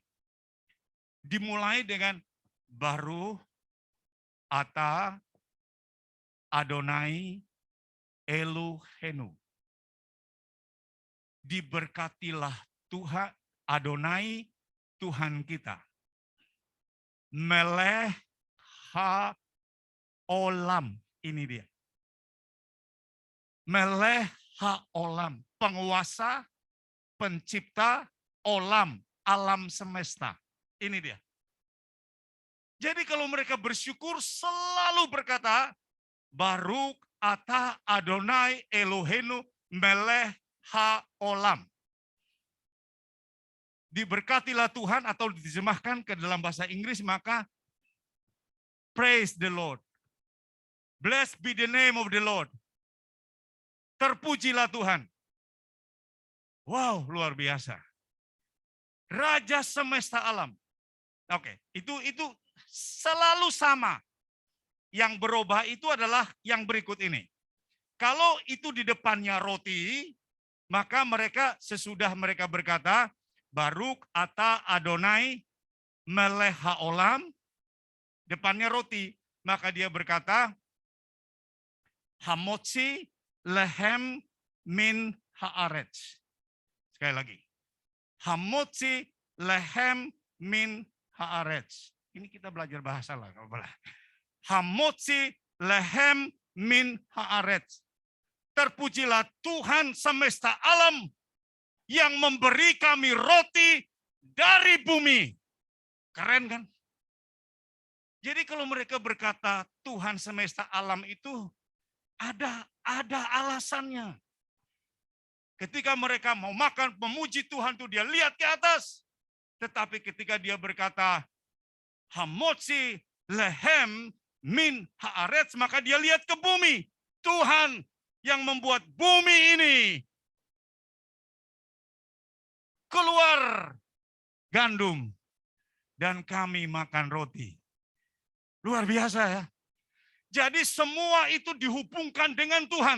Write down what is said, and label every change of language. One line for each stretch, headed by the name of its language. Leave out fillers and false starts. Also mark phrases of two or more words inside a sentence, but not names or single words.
Indonesian: Dimulai dengan
Hebrew: ברוך אתה אדוני אלוהינו.
Indonesian: Diberkatilah Tuhan Adonai Tuhan kita.
Hebrew: מלך העולם.
Indonesian: Ini dia.
Hebrew: מלך העולם.
Indonesian: Penguasa, pencipta, olam, alam semesta. Ini dia. Jadi kalau mereka bersyukur selalu berkata,
Hebrew: ברוך אתה אדוני אלוהינו מלך העולם.
Indonesian: Diberkatilah Tuhan atau diterjemahkan ke dalam bahasa Inggris maka
English: praise the Lord. Blessed be the name of the Lord.
Indonesian: Terpujilah Tuhan. Wow, luar biasa. Raja semesta alam. Oke, itu selalu sama. Yang berubah itu adalah yang berikut ini. Kalau itu di depannya roti, maka mereka sesudah mereka berkata,
Hebrew: ברוך אתה אדוני מלך העולם,
Indonesian: depannya roti, maka dia berkata,
Hebrew: המוציא לחם מן הארץ.
Indonesian: Sekali lagi.
Hebrew: המוציא לחם מן הארץ.
Indonesian: Ini kita belajar bahasa lah kalau boleh.
Hebrew: המוציא לחם מן הארץ.
Indonesian: Terpujilah Tuhan semesta alam yang memberi kami roti dari bumi. Keren kan? Jadi kalau mereka berkata Tuhan semesta alam itu ada alasannya. Ketika mereka mau makan, memuji Tuhan itu dia lihat ke atas. Tetapi ketika dia berkata
Hebrew: המוציא לחם מן הארץ,
Indonesian: maka dia lihat ke bumi. Tuhan yang membuat bumi ini keluar gandum dan kami makan roti. Luar biasa ya. Jadi semua itu dihubungkan dengan Tuhan.